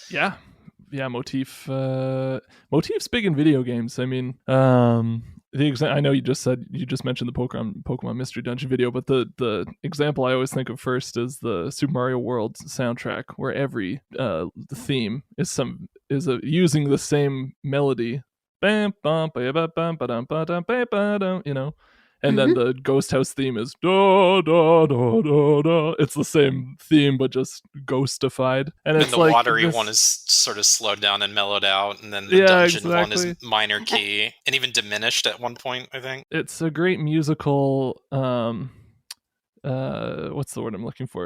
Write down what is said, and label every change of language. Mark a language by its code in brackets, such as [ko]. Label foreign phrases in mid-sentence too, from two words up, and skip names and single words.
[en] Yeah, motif's big in video games. I mean, I know you just mentioned the Pokemon Mystery Dungeon video, but the example I always think of first is the Super Mario World soundtrack, where every theme is using the same melody. Bam, bam, ba ba bam, ba dum, ba dum, ba ba dum, and then the Ghost House theme is da da da da da. It's the same theme but just ghostified, and it's the watery one is sort of slowed down and mellowed out, and then the dungeon one is minor key and even diminished at one point, I think. It's a great musical what's the word I'm looking for?